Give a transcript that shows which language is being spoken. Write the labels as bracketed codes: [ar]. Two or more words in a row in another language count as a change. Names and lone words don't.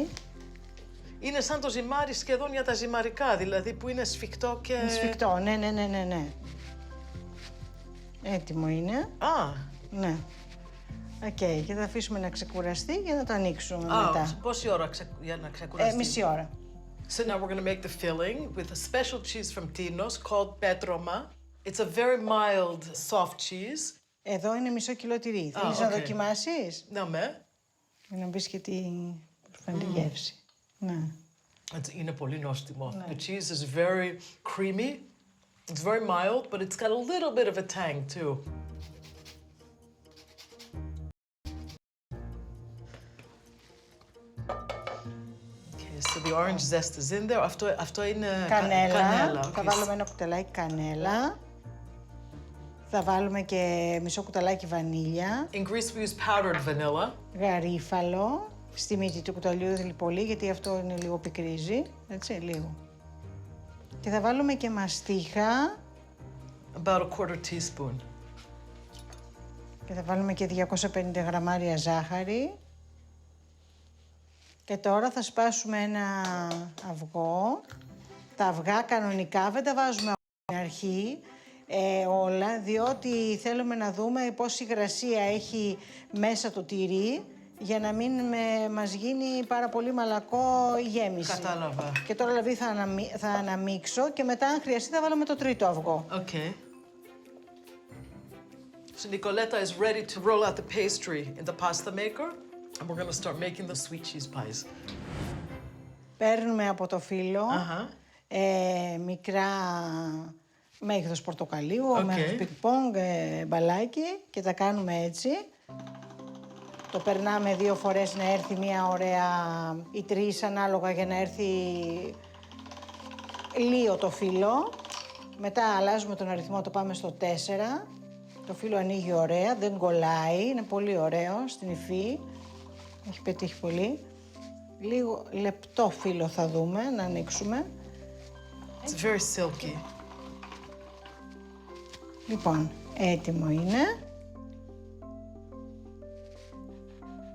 [el] Είναι σαν το ζυμάρι σχεδόν για τα ζυμαρικά, δηλαδή που είναι σφιχτό και... Σφιχτό, ναι. Έτοιμο είναι. Α! Ναι. Οκ, και θα αφήσουμε να ξεκουραστεί για να το ανοίξουμε μετά. Πόση ώρα για να ξεκουραστεί? Μισή ώρα. [en] So now we're going to make the filling with a special cheese from Tinos called Petroma. It's a very mild, soft cheese. [el] Εδώ είναι μισό κιλό τυρί. Θέλεις να δοκιμάσεις? Ναι. Για να μπεις και τη προφανή γεύση. Ναι. Είναι πολύ νόστιμο. [en] The cheese is very creamy. It's very mild, but it's got a little bit of a tang too. Okay, so the orange zest is in there. [el] Αυτό είναι κανέλα. Θα βάλουμε ένα κουταλάκι κανέλα. Θα βάλουμε και μισό κουταλάκι βανίλια. [en] In Greece we use powdered vanilla. [el] Γαρίφαλο. Στη μύτη του κουταλιού δεν πολύ, γιατί αυτό είναι λίγο πικρίζει. Έτσι, λίγο. Και θα βάλουμε και μαστίχα. [en] About a quarter teaspoon. [el] Και θα βάλουμε και 250 γραμμάρια ζάχαρη. Και τώρα θα σπάσουμε ένα αυγό. Τα αυγά κανονικά δεν τα βάζουμε από την αρχή όλα, διότι θέλουμε να δούμε πόση υγρασία έχει μέσα το τυρί, για να μην μας γίνει πάρα πολύ μαλακό η γέμιση. Κατάλαβα. Και τώρα δηλαδή θα αναμίξω και μετά αν χρειαστεί θα βάλουμε το τρίτο αυγό. [en] Okay. So Nicoleta is ready to roll out the pastry in the pasta maker, and we're going to start making the sweet cheese pies. [el] Παίρνουμε από το φύλλο μικρά μέγεθος πορτοκαλίου, μέγεθος πινκ-πονγκ, μπαλάκι και τα κάνουμε έτσι. Το περνάμε 2 φορές να έρθει μια ωραία ή 3 ανάλογα για να έρθει λίγο το φύλλο. Μετά αλλάζουμε τον αριθμό, το πάμε στο 4. Το φύλλο ανοίγει ωραία, δεν κολλάει, είναι πολύ ωραίο στην υφή. Έχει πετύχει πολύ. Λίγο λεπτό φύλλο θα δούμε, να ανοίξουμε. [en] It's very silky. [el] Λοιπόν, έτοιμο είναι.